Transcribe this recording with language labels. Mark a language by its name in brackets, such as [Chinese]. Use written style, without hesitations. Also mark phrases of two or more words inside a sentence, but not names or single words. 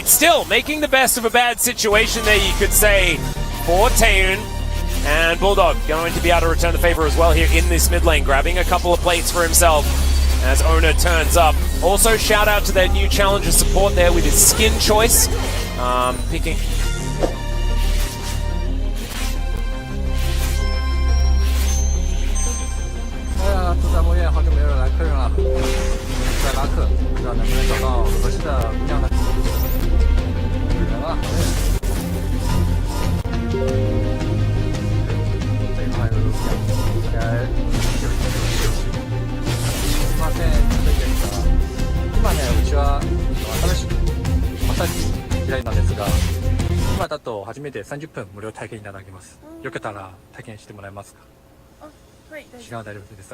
[English] Still making the best of a bad situation there, you could say, for Taeyoon. And Bulldog going to be able to return the favor as well here in this mid lane, grabbing a couple of plates for himself as Owner turns up. Also, shout out to their new challenger support there with his skin choice. Picking... [Chinese] 在拉客，不知道能不能找到合适的姑娘呢？有人了，这一块有姑娘，应该有。 [Japanese] すみません、ちょっといいですか？今ね、うちは新しくマッサージ開いたんですが、今だと初めて30分無料体験いただけます。よけたら体験してもらえますか？はい、時間は大丈夫です。